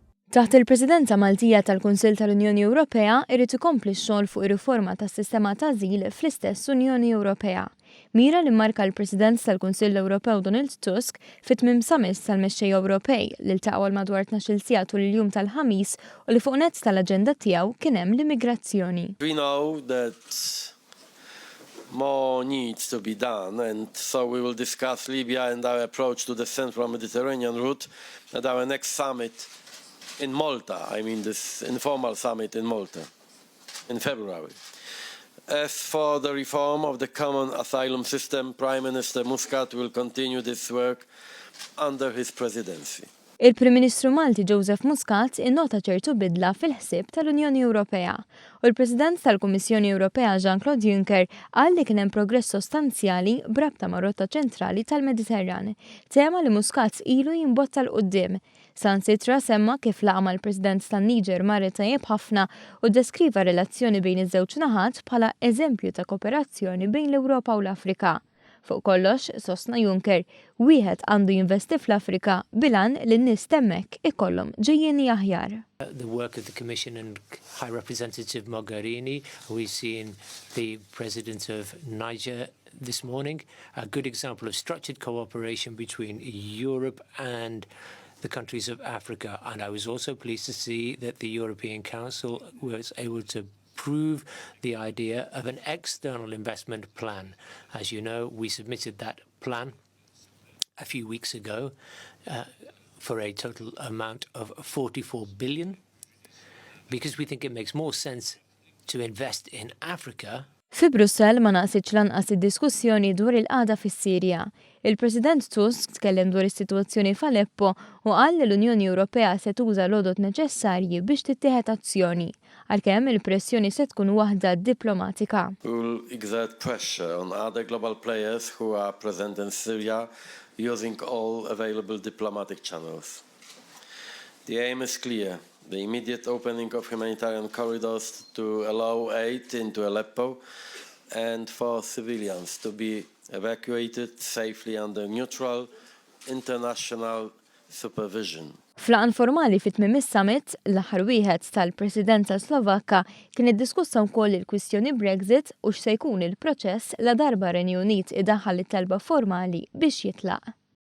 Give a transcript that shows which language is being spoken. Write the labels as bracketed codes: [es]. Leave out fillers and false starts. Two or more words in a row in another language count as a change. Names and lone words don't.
[mt] Taħt il-Presidenza Maltija tal-Kunsill tal-Unjoni Ewropea irid ikompli x-xogħol fuq ir-riforma tas-sistema tal-Ażil fl-istess Unjoni Ewropea. Mira li mmarka l-President tal-Kunsill Ewropew Donald Tusk fit-tmiem Ħamis tal-mexxejja Ewropej li ltaqgħu għal madwar 12 sigħa tul il-jum tal-Ħamis u li fuq nett tal-aġenda tiegħu kien hemm l-immigrazzjoni. [en] We know that more needs to be done, and so we will discuss Libya and our approach to the Central Mediterranean route at our next summit in Malta. I mean this informal summit in Malta in February. As for the reform of the common asylum system, Prime Minister Muscat will continue this work under his presidency. [mt] Il-Prim Ministru Malti Joseph Muscat innota ċertu bidla fil-ħsieb tal-Unjoni Ewropea u l-President tal-Kummissjoni Ewropea Jean-Claude Juncker qal li kien hemm progress sostanzjali brabta mar-rotta ċentrali tal-Mediterran, tema li Muscat ilu jimbotta l-qudiem. Sansitra semma kif laqa mal-President tan-Niġer marret tajjeb ħafna u deskriva relazzjoni bejn iż-żewġ naħat bħala eżempju ta' kooperazzjoni bejn l-Ewropa u l-Afrika. Fuq kollox, sostna Juncker, wieħed għandu jinvesti fl-Afrika bilan li n-nies temmek ikollhom ġejjieni aħjar. [en] The work of the Commission and High Representative Mogherini, we've seen the President of Niger this morning, a good example of structured cooperation between Europe and the countries of Africa. And I was also pleased to see that the European Council was able to approve the idea of an external investment plan. As you know, we submitted that plan a few weeks ago for a total amount of 44 billion because we think it makes more sense to invest in Africa. [mt] Fi Brussell ma naqsitx lanqas id-diskussjoni dwar il-qagħda fis-Sirja. Il-President Tusk tkellem dwar is-sitwazzjoni f'Aleppo u qal li l-Unjoni Ewropea se tuża l-għodot neċessarji biex tittieħed azzjoni, għalkemm il-pressjoni se tkun waħda diplomatika. [en] We will exert pressure on other global players who are present in Syria using all available diplomatic channels. The aim is clear. The immediate opening of humanitarian corridors to allow aid into Aleppo and for civilians to be evacuated safely under neutral international supervision. [mt] Flaqan formali fit-tmiem is-summit, l-aħħar wieħed tal-Presidenza Slovakka kien iddiskussa wkoll il-kwistjoni Brexit u x'se jkun il-proċess la darba Renju Unit idaħħal it-talba formali biex jitlaq.